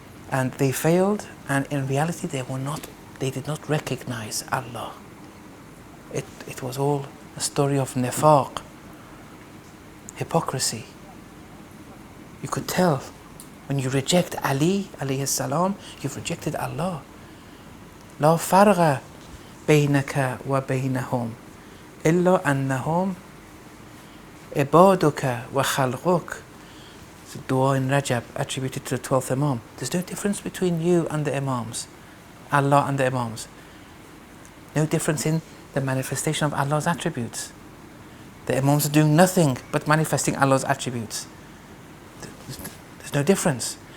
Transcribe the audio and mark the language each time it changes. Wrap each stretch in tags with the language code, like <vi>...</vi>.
<en>And they failed, and in reality they did not recognize Allah. It was all a story of nifaq, hypocrisy. You could tell when you reject Ali alayhi salam, you've rejected Allah.</en> <ar>لا فرق بينك وبينهم إلا أنهم عبادك وخلقك.</ar> <en>It's a dua in Rajab attributed to the 12th Imam. There's no difference between you and the Imams, Allah and the Imams. No difference in the manifestation of Allah's attributes. The Imams are doing nothing but manifesting Allah's attributes. There's no difference.</en>